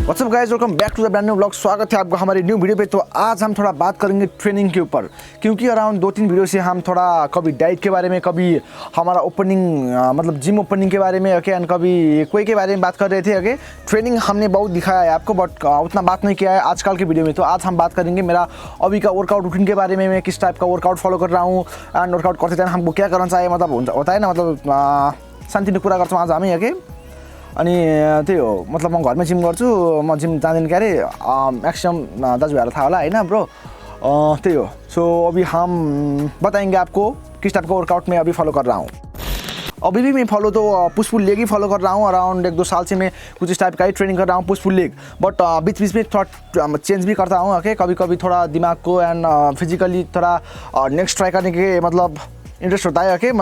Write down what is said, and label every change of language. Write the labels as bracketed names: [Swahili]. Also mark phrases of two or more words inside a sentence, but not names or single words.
[English] guys, welcome back to the brand new blog. [Hindi] स्वागत है आपका हमारे [English] new video [Hindi] पे। तो आज हम थोड़ा बात करेंगे ट्रेनिंग के ऊपर, क्योंकि अराउंड 2-3 वीडियो से हम थोड़ा कभी डाइट के बारे में, कभी हमारा ओपनिंग मतलब [English] gym opening [Hindi] के बारे में ओके, एंड कभी कोई के बारे में बात कर रहे थे ओके। ट्रेनिंग हमने बहुत दिखाया है आपको, बट उतना बात नहीं किया है आजकल के वीडियो में। तो आज हम बात करेंगे मेरा अभी का [English] workout routine [Hindi] के बारे में, मैं किस टाइप का [English] workout follow [Hindi] कर रहा हूँ एंड वर्कआउट करते टाइम हमको क्या करना चाहिए, मतलब होता है ना, मतलब [Nepali] शान्ति कुरा गर्छौँ आज हामी [Hindi] ओके। [Nepali] अनि त्यही हो, मतलब म घरमै जिम गर्छु, म जिम जाँदैन क्या अरे, मैक्सिमम दाजुभाइहरूलाई थाहा होला होइन ब्रो। त्यही हो। [Hindi] सो अभी हम बताएंगे आपको किस टाइप का वर्कआउट मैं अभी फॉलो कर रहा हूँ। अभी भी मैं फॉलो तो [English] push pull leg [Hindi] ही फॉलो कर रहा हूँ। अराउंड 1-2 साल से मैं कुछ इस टाइप का ही ट्रेनिंग कर रहा हूँ, [English] push pull leg. [Hindi] बट बीच बीच में थोड़ा चेंज भी करता हूँ ओके। कभी कभी थोड़ा दिमाग को एंड फिजिकली थोड़ा [English] next try [Hindi] करने के मतलब इंटरेस्ट होता है ओके।